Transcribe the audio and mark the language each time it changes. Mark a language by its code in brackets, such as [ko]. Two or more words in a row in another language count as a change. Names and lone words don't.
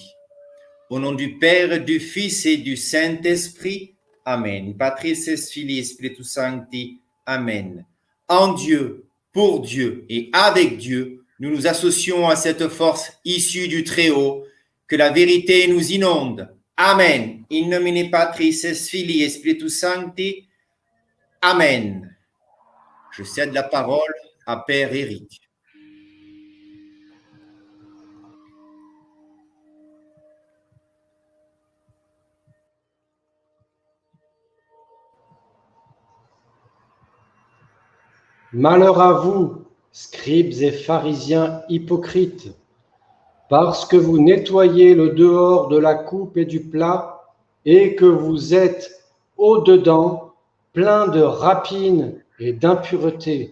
[fr] Au nom du Père, du Fils et du Saint-Esprit, Amen. [la] Patris et Filii Spiritus Sancti, [fr] Amen. En Dieu, pour Dieu et avec Dieu, nous nous associons à cette force issue du Très-Haut, que la vérité nous inonde. Amen. [la] In nomine Patris et Filii et Spiritus Sancti, [fr] Amen. Je cède la parole à Père Éric. Malheur à vous, scribes et pharisiens hypocrites, parce que vous nettoyez le dehors de la coupe et du plat, et que vous êtes au-dedans plein de rapines et d'impureté.